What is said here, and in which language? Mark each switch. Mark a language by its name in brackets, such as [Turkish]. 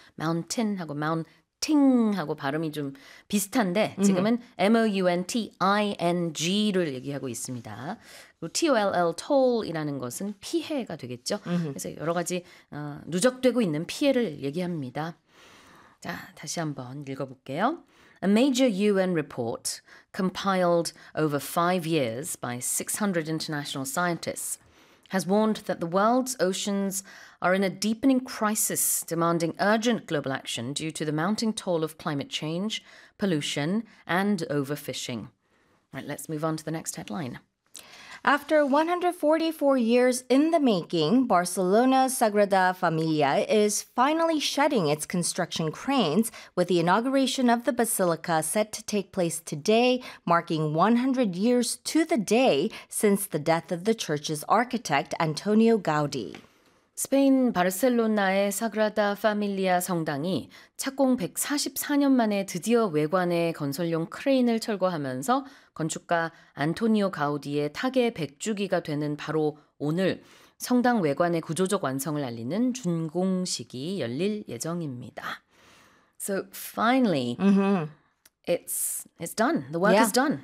[Korean] Mountain하고 mounting하고 발음이 좀 비슷한데 지금은 M-O-U-N-T-I-N-G를 얘기하고 있습니다. 그리고 T-O-L-L, toll이라는 것은 피해가 되겠죠. 그래서 여러 가지 누적되고 있는 피해를 얘기합니다. 자, 다시 한번 읽어볼게요. [English] A major UN report compiled over 5 years by 600 international scientists has warned that the world's oceans are in a deepening crisis demanding urgent global action due to the mounting toll of climate change, pollution, and overfishing. Right, let's move on to the next headline. After 144 years in the making, Barcelona's Sagrada Familia is finally shedding its construction cranes, with the inauguration of the basilica set to take place today, marking 100 years to the day since the death of the church's architect, Antonio Gaudí. [Korean] 스페인 바르셀로나의 사그라다 파밀리아 성당이 착공 144년 만에 드디어 외관에 건설용 크레인을 철거하면서 건축가 안토니오 가우디의 타계 100주기가 되는 바로 오늘 성당 외관의 구조적 완성을 알리는 준공식이 열릴 예정입니다. [English] So finally, it's done. The work is done.